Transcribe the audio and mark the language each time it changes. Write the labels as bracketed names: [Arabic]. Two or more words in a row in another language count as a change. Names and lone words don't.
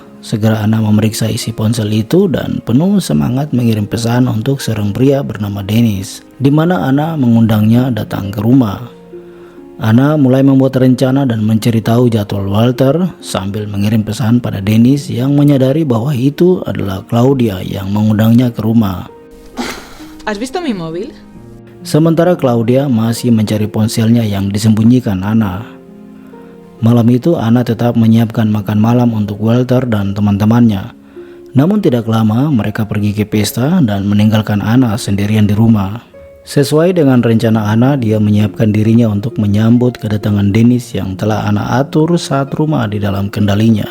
[Indonesian] Segera Ana memeriksa isi ponsel itu dan penuh semangat mengirim pesan untuk seorang pria bernama Dennis, di mana Ana mengundangnya datang ke rumah. Ana mulai membuat rencana dan mencari tahu jadwal Walter sambil mengirim pesan pada Dennis yang menyadari bahwa itu adalah Claudia yang mengundangnya ke rumah. [Spanish] ¿Has visto mi móvil? [Indonesian] Sementara Claudia masih mencari ponselnya yang disembunyikan Ana. Malam itu Ana tetap menyiapkan makan malam untuk Walter dan teman-temannya. Namun tidak lama mereka pergi ke pesta dan meninggalkan Ana sendirian di rumah. Sesuai dengan rencana Ana, dia menyiapkan dirinya untuk menyambut kedatangan Dennis yang telah Ana atur saat rumah di dalam kendalinya.